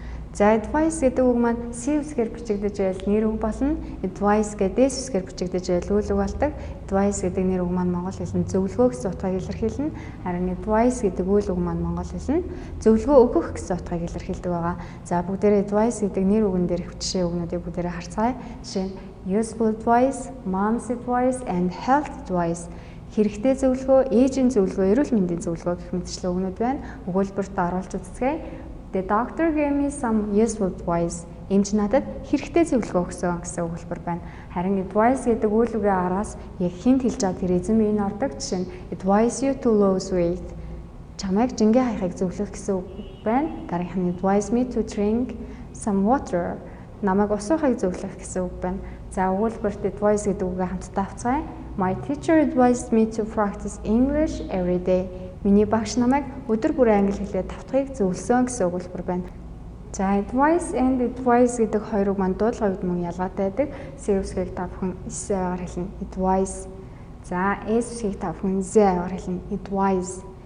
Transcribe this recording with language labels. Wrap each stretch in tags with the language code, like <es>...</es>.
<mn>За advice гэдэг үг маань C үсгээр бичигдэж байвал нэр үг болно. Advice гэдэг S үсгээр бичигдэж байвал үйл үг болдог. Advice гэдэг нэр үг маань монгол хэлэнд зөвлөгөө гэсэн утгыг илэрхийлнэ. Харин advice гэдэг үйл үг маань монгол хэлэнд зөвлөгөө өгөх гэсэн утгыг илэрхийлдэг байгаа. За бүгдээрээ advice гэдэг нэр үгэн дээрх жишээ үгнүүдийг бүгдээрээ харцгаая. Жишээ нь</mn> <en>useful advice, mom's advice and health advice.</en> <mn>Хэрэгтэй зөвлөгөө, ээжийн зөвлөгөө, эрүүл мэндийн зөвлөгөө гэх мэтчлэн үгнүүд байна. Өгүүлбэрт оруулж үзцгээе.</mn> <en>The doctor gave me some useful advice.</en> <mn>Эмч надад хэрэгтэй зөвлөгөө өгсөн гэсэн өгүүлбэр байна. Харин advice гэдэг үйл үгийн араас яг хинт хэлж байгаа тэр эзэн биеийн ордог. Жишээ нь</mn> <en>advise you to lose weight.</en> <mn>Чамайг жингээ хаяхыг зөвлөх гэсэн үг байна. Дараагийнх нь</mn> <en>advise me to drink some water.</en> <mn>Намайг ус уухыг зөвлөх гэсэн үг байна. За өгүүлбэрт advice гэдэг үгээ хамтдаа авцгаая.</mn> <en>My teacher advised me to practice English every day.</en> <mn>Миний багш намайг өдөр бүр англи хэлээр давтахыг зөвлөсөн гэсэн өгүүлбэр байна. За</mn> <en>advice and advice</en> <mn>гэдэг хоёр үг маань дуудлага үед мөн ялгаатай байдаг. C үсгийг та бүхэн S-ээр хэлнэ.</mn> <en>Advice.</en> <mn>За S үсгийг та бүхэн Z-ээр хэлнэ.</mn> <en>Advice.</en>